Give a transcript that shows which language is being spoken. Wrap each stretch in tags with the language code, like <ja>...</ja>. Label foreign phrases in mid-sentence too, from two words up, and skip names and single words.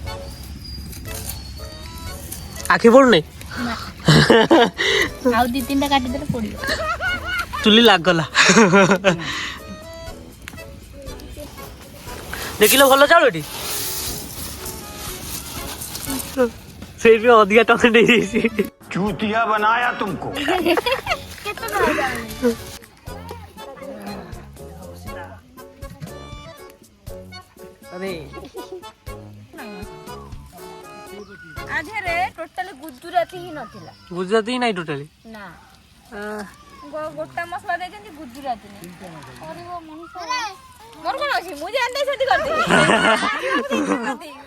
<or>ଆଖି ପଡୁନି ଆଉ 2-3ଟା କାଟିଦେଲେ ପଡିବ ଚୁଲି ଲାଗିଗଲା ଦେଖିଲ ଭଲ ଚାଉଳ ଏଠି ସେଇଠି ଅଧିକା ଟଙ୍କା ନେଇଯାଇଛି</or> <hi>चूतिया बनाया तुमको</hi> <or>ଆଧେରେ ଟୋଟାଲି ଗୁଜୁରାତି ହିଁ ନଥିଲା ଗୁଜୁରାତି ହିଁ ନାହିଁ ଟୋଟାଲି ନା ଗୋଟା ମସଲା ଦେଇଛନ୍ତି ଗୁଜୁରାତି ନାହିଁ କରିବ ମଣିଷ ମୋର କଣ ଅଛି ମୁଁ ଜାଣିନି ସେଠି କରିଦେବି</or>